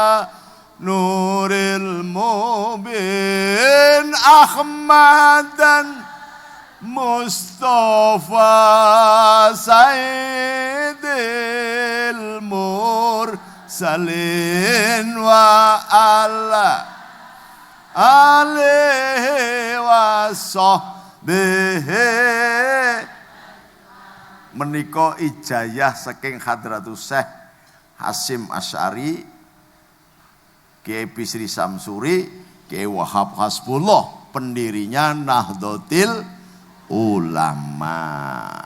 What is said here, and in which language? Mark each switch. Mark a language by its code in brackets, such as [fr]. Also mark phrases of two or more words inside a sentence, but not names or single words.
[ar] نور المبين أحمد المصطفى سيد المرسلين وعلى آله وصحبه. [jv] Menika ijayah saking Hadratus Syekh Hasyim Asy'ari, Kiai Bisri Samsuri, Kiai Wahab Hasbullah, pendirinya Nahdlatul Ulama.